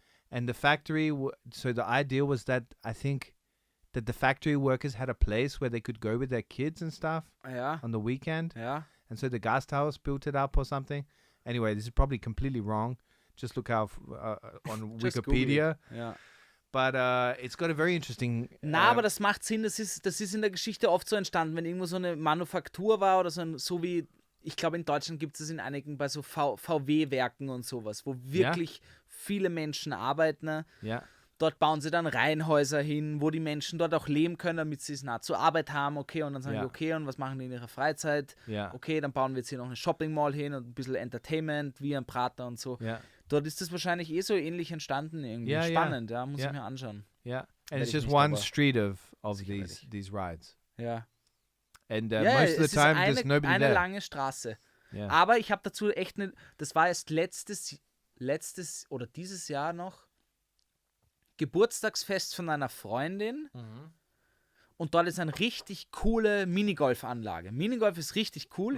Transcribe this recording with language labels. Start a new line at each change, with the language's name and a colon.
English: And the factory, so the idea was that I think that the factory workers had a place where they could go with their kids and stuff on the weekend.
German: Ja.
English: And so the Gasthaus built it up or something. Anyway, this is probably completely wrong. Just look out on Wikipedia.
German: Ja.
English: But it's got a very interesting...
German: aber das macht Sinn. Das ist in der Geschichte oft so entstanden, wenn irgendwo so eine Manufaktur war oder so wie, ich glaube in Deutschland gibt es in einigen bei so VW-Werken und sowas, wo wirklich viele Menschen arbeiten. Ne? Ja. Dort bauen sie dann Reihenhäuser hin, wo die Menschen dort auch leben können, damit sie es nah zur Arbeit haben. Okay, und dann sagen die, okay, und was machen die in ihrer Freizeit? Ja. Okay, dann bauen wir jetzt hier noch eine Shopping Mall hin und ein bisschen Entertainment, wie ein Prater und so. Ja. Dort ist das wahrscheinlich so ähnlich entstanden irgendwie. Spannend, muss ich mir anschauen.
English: Yeah, and it's just one street of these rides.
German: Ja.
English: And most of the time there's nobody
German: eine
English: there.
German: Lange Straße.
English: Yeah.
German: Aber ich habe dazu echt das war erst letztes oder dieses Jahr noch Geburtstagsfest von einer Freundin. Und dort ist eine richtig coole Minigolfanlage. Minigolf ist richtig cool.